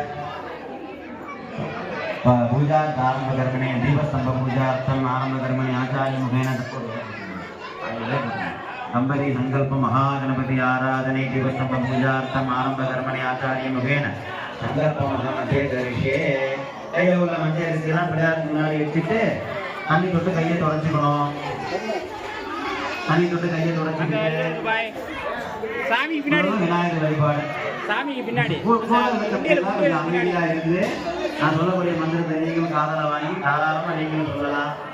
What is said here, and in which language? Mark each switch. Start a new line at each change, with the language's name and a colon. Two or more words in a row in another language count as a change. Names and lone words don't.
Sanskrit: आरंभ कर्मणे दीपस्तंभ पूजार्थम आरंभ कर्मणे आचार्य मुखेन दंपति संकल्प महागणपति आराधने दीपस्तंभ पूजार्थम आरंभ कर्मणे आचार्य मुखेन संकल्प मध्य करिष्ये
Tamil: கையில உள்ள மஞ்சள் அரிசியெல்லாம் பிள்ளையாருக்கு முன்னாடி வச்சுட்டு தண்ணி தொட்டு கையை தொடச்சிக்கணும். தண்ணி தொட்டு கையை தொடச்சிக்கிட்டு சாமி பின்னாடி விநாயகர் வழிபாடு சாமிக்கு பின்னாடி அமைதியா இருக்குது. நான் சொல்லக்கூடிய மந்திரத்தை நீங்களும் காதலை வாங்கி தாராளமாக நீங்களும் சொல்லலாம்.